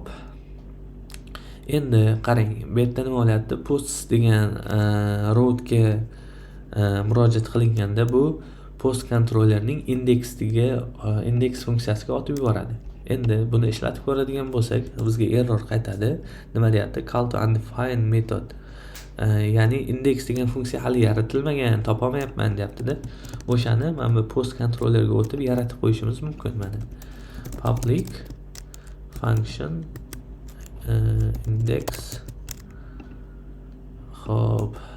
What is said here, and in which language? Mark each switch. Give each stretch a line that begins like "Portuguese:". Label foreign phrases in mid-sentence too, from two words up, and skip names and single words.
Uzbek: Endi qarang, bu yerda nima bo'lyapti? Posts degan rootga murojaat qilinganda bu post kontrollerning indeks funksiyasiga otib yuboradi. Endi buni ishlatib ko'radigan bo'lsak, bizga error qaytadi. Nima deyapti?
English: Call to undefined method.
Uzbek: Ya'ni indeks degan funksiya hali yaratilmagan, topolmayapman deyapti-da. O'shani mana bu post kontrollerga o'tib yaratib qo'yishimiz mumkin mana.
English: Public function index.
Uzbek: Xo'p.